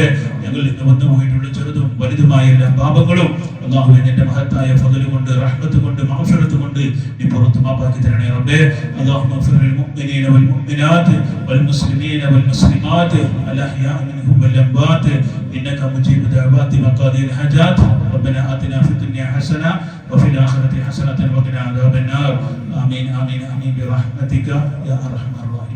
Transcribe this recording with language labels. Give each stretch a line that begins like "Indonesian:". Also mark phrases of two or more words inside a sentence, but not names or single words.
Malayalam: ഞങ്ങളിൽ നിന്ന് വന്നു പോയിട്ടുള്ള ചെറുതും വലുതുമായ എല്ലാ പാപങ്ങളും അല്ലാഹുവേ നിന്റെ മഹത്തായ ഫضل കൊണ്ട് റഹ്മത്ത് കൊണ്ട് മഗ്ഫിറത്ത് കൊണ്ട് നീ പുറത്തു മാപ്പാക്കി തരണേ റബ്ബേ.
Arabic: اللهم اغفر للمؤمنين والمؤمنات والمسلمين والمسلمات الأحياء منهم والأموات إنك مجيب الدعوات وقاضي الحاجات. ربنا آتنا في الدنيا حسنة وفي الآخرة حسنة وقنا عذاب النار آمين آمين آمين برحمتك يا أرحم